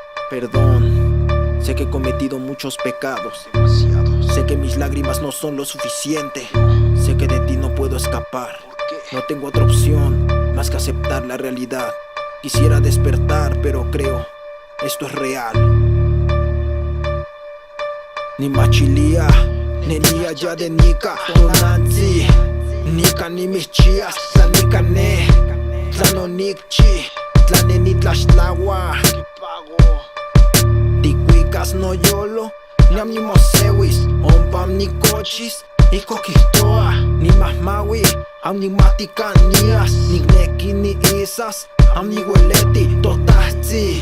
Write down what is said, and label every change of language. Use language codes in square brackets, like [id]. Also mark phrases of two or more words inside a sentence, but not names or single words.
[es] Perdón, sé que he cometido muchos pecados, sé que mis lágrimas no son lo suficiente, sé que de ti no puedo escapar. No tengo otra opción más que aceptar la realidad. Quisiera despertar, pero creo esto es real. [nah] Ni machilia, ni ya de nika, tonanzi, nika ni michias, tlanika ne, tlanonikchi, tlaneni tlaxtlawa. Tikuikas no yolo, niam ni mosewis, ompam ni cochis, iko kihtoa, ni mahmawi, am ni matikan nias, nikneki ni isas, am ni weleti, totahzi.